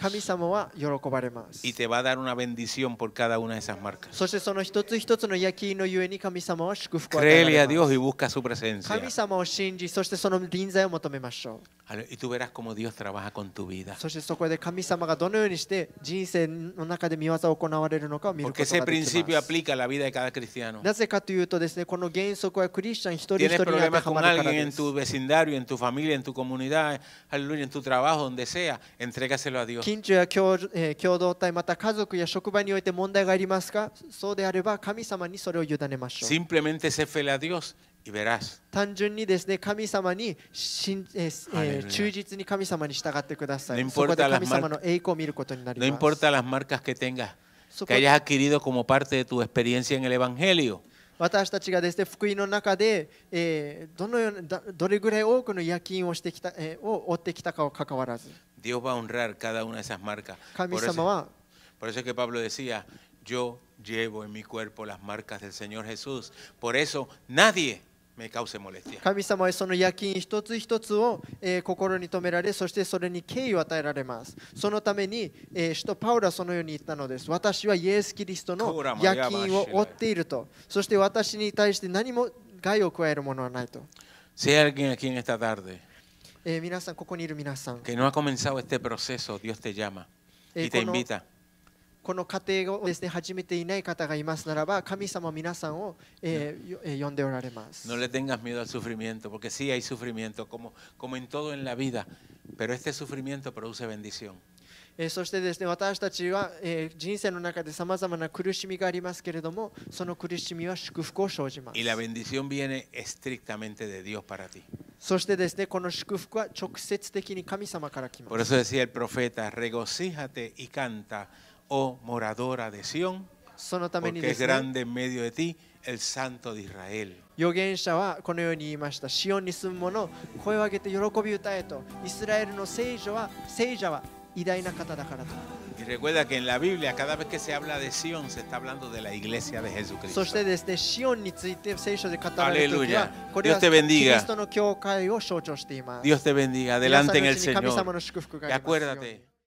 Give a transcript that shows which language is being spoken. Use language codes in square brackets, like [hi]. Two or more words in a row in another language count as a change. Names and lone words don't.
[ja] 神様は喜ばれます。 [es] y te va a dar una bendición por cada una de esas marcas. [ja] そしてその一つ一つの焼き印のゆえに神様は祝福を与えら [es] Créele a [ja] れ [es] Dios [ja] ま [es] y [ja] す。 [es] busca su presencia. [ja] 神様を信じ、そしてその臨在を求めましょ [es] Y tú verás cómo Dios trabaja con tu vida. [ja] う。そしてそこで神様がどのようにして人生の中で見業を行われるのかを見るこ [es] Porque [ja] と [es] ese [ja] ができ [es] principio [ja] ます。 [es] aplica a la vida de cada cristiano. [ja] なぜかというとですね、この原則はクリスチャン一人一 [es] Tienes [ja] 人に当て [es] problemas [ja] は [es] con [ja] まるから [es] alguien [ja] で [es] en [ja] す。 [es] tu vecindario, en tu familia, en tu comunidad, aleluya, en tu trabajo, donde sea, entrégaselo a Dios. [ja] 近所や共同体、また家族や職場において問題がありますか？そうであれば神様にそれを委ねましょう。 [es] Simplemente sé fiel a Dios y verás. [ja] 単純にですね、神様に [es] Aleluya. [ja] 忠実に神様に従ってくださ [es] No [ja] い。 [es] importa [ja] そこで [es] las [ja] 神様の栄光を見ることになり [es] No [ja] ます。 [es] importa las marcas que tengas, [ja] そ [es] que [ja] こ [es] hayas adquirido como parte de tu experiencia en el Evangelio. [ja] 私たちがですね、福音の中で、どれぐらい多くの夜勤をしてきた、を追ってきたかを関わらず、 [es] Dios va a honrar cada una de esas marcas. [ja] 神 [es] Por [ja] 様 [es] eso, [ja] は [es] por eso es que Pablo decía, yo llevo en mi cuerpo las marcas del Señor Jesús. Por eso nadie me cause molestia. [ja] 神様はその夜勤一つ一つを、心に留められ、そしてそれに敬意を与えられます。そのために、使徒パウロはそのように言ったのです。私はイエス・キリストの夜勤を追っていると。そして私に対して何も害を加えるものはないと。 [es] Si hay alguien aquí en esta tarde [ja] 皆さん、ここにいる皆さん、 [es] que no ha comenzado este proceso, Dios te llama y te invita. [ja] この過程をですね、始めていない方がいますならば、神様は皆さんを、呼んでおられます。 [es] No le tengas miedo al sufrimiento, porque sí hay sufrimiento, como en todo en la vida, pero este sufrimiento produce bendición. [ja] そしてですね、私たちは、人生の中でさまざまな苦しみがありますけれども、その苦しみは祝福を生じます。 [es] Y la bendición viene estrictamente de Dios para ti. [ja] そしてですね、この祝福は直接的に神様から来 [es] Por [ja] ます。 [es] eso decía el profeta, regocíjate y canta, oh moradora de Sión, [ja] そのために [es] porque [ja] で [es] es [ja] すね、 [es] grande en medio de ti el Santo de Israel. [ja] 預言者はこのように言いました。シオンに住む者、声を上げて喜び歌えと。イスラエルの聖者は偉大な方だからと。 [es] Y recuerda que en la Biblia, cada vez que se habla de Sión, se está hablando de la iglesia de [ja] そ [es] Jesucristo. [ja] してですね、シオンについて聖書で語られるときは [es] Aleluya. [ja] これは [es] Dios te [ja] キ [es] bendiga. [ja] リストの教会を象徴しています。 [es] Dios te bendiga. [ja] 皆さん [es] Adelante [ja] の [es] en [ja] う [es] el [ja] ちに神様 [es] Señor. [ja] の祝福が [es] Y [ja] ありますように。 [es] acuérdate,